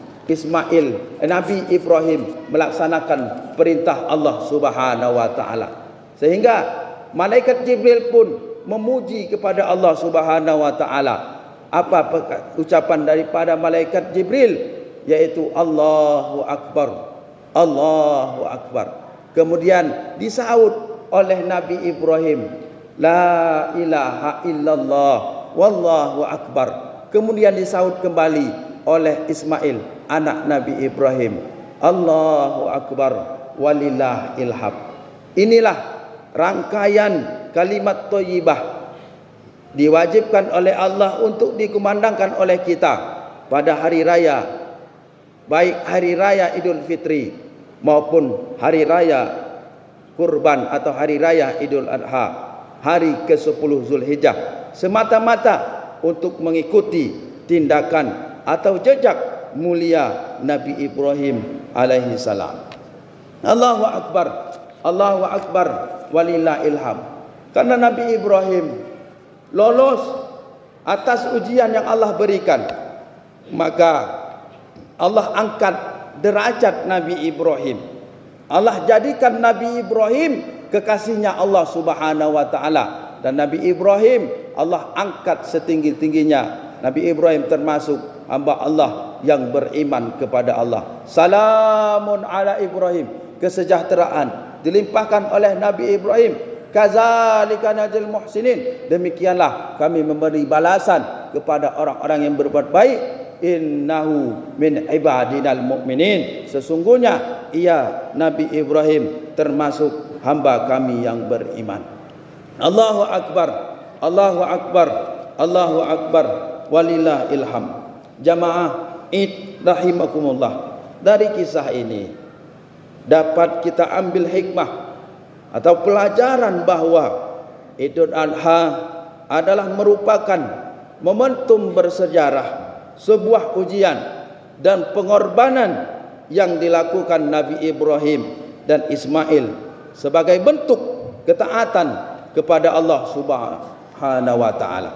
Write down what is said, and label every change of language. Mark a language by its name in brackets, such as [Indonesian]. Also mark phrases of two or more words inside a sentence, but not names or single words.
[Indonesian] Ibrahim melaksanakan perintah Allah [Arabic] سبحانه وتعالى, [Indonesian] sehingga malaikat Jibril pun memuji kepada Allah [Arabic] سبحانه وتعالى. [Indonesian] Apa ucapan daripada malaikat Jibril? [Arabic] Yaitu الله أكبر، الله أكبر. [Indonesian] Kemudian disaut oleh Nabi Ibrahim, [Arabic] لا إله إلا الله والله أكبر. [Indonesian] Kemudian disaut kembali oleh Ismail anak Nabi Ibrahim, [Arabic] الله أكبر ولله الحمد. [Indonesian] Inilah rangkaian kalimat thayyibah diwajibkan oleh Allah untuk dikumandangkan oleh kita pada hari raya, baik hari raya Idul Fitri maupun hari raya Kurban atau hari raya Idul Adha, hari ke-10 Zulhijjah, semata-mata untuk mengikuti tindakan atau jejak mulia Nabi Ibrahim [Arabic] عليه السلام. الله أكبر، الله أكبر ولله الحمد. [Indonesian] Karena Nabi Ibrahim lolos atas ujian yang Allah berikan, maka Allah angkat derajat Nabi Ibrahim. Allah jadikan Nabi Ibrahim kekasihnya Allah [Arabic] سبحانه وتعالى, [Indonesian] dan Nabi Ibrahim Allah angkat setinggi-tingginya. Nabi Ibrahim termasuk hamba Allah yang beriman kepada Allah. [Arabic] سلام على إبراهيم, [Indonesian] kesejahteraan dilimpahkan oleh Nabi Ibrahim. [Arabic] كذلك نجزي المحسنين, [Indonesian] demikianlah kami memberi balasan kepada orang-orang yang berbuat baik. [Arabic] إنه من عبادنا المؤمنين, [Indonesian] sesungguhnya ia Nabi Ibrahim termasuk hamba kami yang beriman. [Arabic] الله أكبر، الله أكبر، الله أكبر ولله الحمد. [Indonesian] Jamaah Id rahimakumullah, dari kisah ini dapat kita ambil hikmah atau pelajaran bahwa Idul Adha adalah merupakan momentum bersejarah, sebuah ujian dan pengorbanan yang dilakukan Nabi Ibrahim dan Ismail sebagai bentuk ketaatan kepada Allah [Arabic] سبحانه وتعالى.